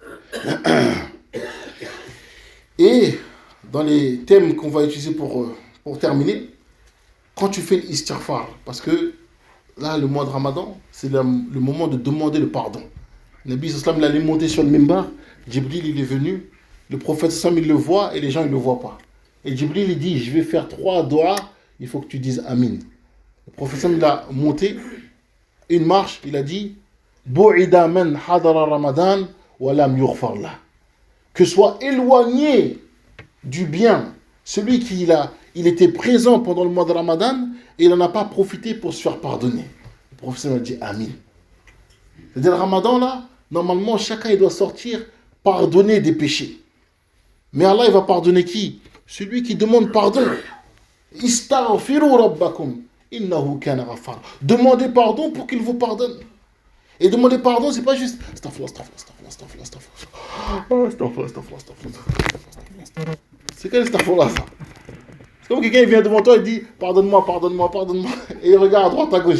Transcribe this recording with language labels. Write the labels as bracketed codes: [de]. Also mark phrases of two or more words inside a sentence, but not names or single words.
[fr] Et dans les thèmes qu'on va utiliser pour terminer, quand tu fais l'istighfar, parce que là, le mois de Ramadan, c'est le moment de demander le pardon. Le Nabi sallam il allait monter sur le mimbar, Jibril il est venu, le prophète sallam il le voit et les gens ils ne le voient pas. Et Jibril il dit, je vais faire 3 doigts, il faut que tu dises Amin. Le prophète sallam il a monté une marche, il a dit, [ar] بعد من حضر رمضان ولم يغفر له. [fr] Que soit éloigné du bien celui qui il était présent pendant le mois de Ramadan et il n'en a pas profité pour se faire pardonner. Le prophète sallam a dit Amin. C'est-à-dire le Ramadan là, normalement, chacun il doit sortir pardonner des péchés. Mais Allah il va pardonner qui? Celui qui demande pardon. [ar] استغفروا ربكم إنه كان غفارا. [fr] Demandez pardon pour qu'il vous pardonne. Et demander pardon, c'est pas juste astaghfirullah. C'est quel astaghfirullah ça? C'est comme quelqu'un il vient devant toi et dit pardonne-moi. Et il regarde à droite à gauche.